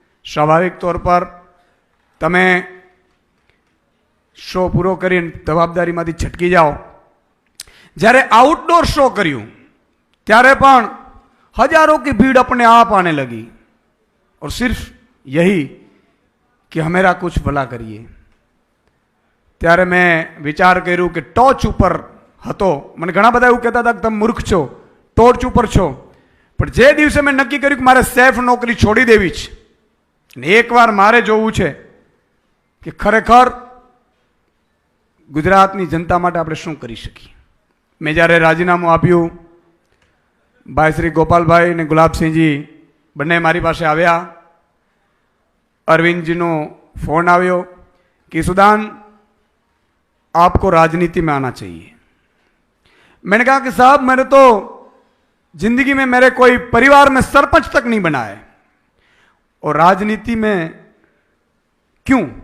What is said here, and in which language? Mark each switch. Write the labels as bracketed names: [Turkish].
[Gujarati] સ્વાભાવિક તौर પર તમે શો પૂરો કરીને જવાબદારીમાંથી છટકી જાઓ। જ્યારે આઉટડોર શો કર્યું ત્યારે પણ [Hindi] हजारों की भीड़ अपने आप आने लगी, और सिर्फ यही कि हमेरा कुछ भला करिए। [Gujarati] ત્યારે મેં વિચાર કર્યું કે ટોચ ઉપર હતો, મને ઘણા બધા એવું કહેતા હતા કે તમે મૂર્ખ છો, ટોચ ઉપર છો, પણ જે દિવસે મેં નક્કી કર્યું કે મારે સેફ નોકરી છોડી દેવી છે અને એકવાર મારે જોવું છે કે ખરેખર ગુજરાતની જનતા માટે આપણે શું કરી શકીએ। મેં જ્યારે રાજીનામું આપ્યું, ભાઈ શ્રી ગોપાલભાઈ અને ગુલાબસિંહજી બંને મારી પાસે આવ્યા। અરવિંદજીનો ફોન આવ્યો [Hindi] कि सुदान आपको राजनीति में आना चाहिए। मैंने कहा कि साहब मैंने तो जिंदगी में मेरे कोई परिवार में सरपंच तक नहीं बना है, और राजनीति में क्यों?